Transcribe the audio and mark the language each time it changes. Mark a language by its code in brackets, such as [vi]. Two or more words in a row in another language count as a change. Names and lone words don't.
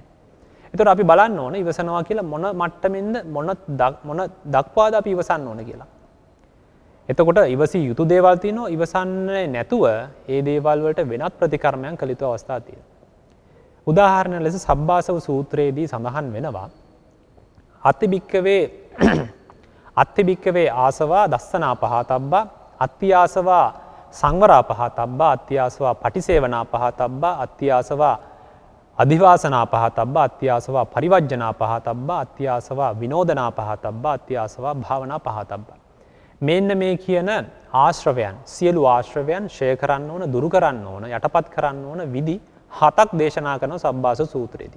[si] ඒතකොට අපි බලන්න ඕන ඉවසනවා කියලා මොන මට්ටමින්ද මොන දක්වාද අපි ඉවසන්න ඕන කියලා. එතකොට ඉවසිය යුතු දේවල් තියෙනවා ඉවසන්නේ නැතුව ඒ දේවල් වලට වෙනත් ප්‍රතිකර්මයන් කළ යුතු අවස්ථා තියෙනවා. උදාහරණ ලෙස සබ්බාසව සූත්‍රයේදී සඳහන් වෙනවා [pi] අත්තිභික්කවේ ආසවා දස්සනා පහතබ්බා අත්තිආසවා සංවරා පහතබ්බා අත්තිආසවා පටිසේවනා පහතබ්බා අත්තිආසවා අධිවාසනා පහතබ්බා අත්තිආසවා පරිවර්ජනා පහතබ්බා අත්තිආසවා විනෝදනා පහතබ්බා අත්තිආසවා භාවනා පහතබ්බා. [si] මෙන්න මේ කියන ආශ්‍රවයන් සියලු ආශ්‍රවයන් ෂය කරන්න ඕන දුරු කරන්න ඕන යටපත් කරන්න ඕන විදි 7ක් දේශනා කරන සබ්බාස සූත්‍රයේදී.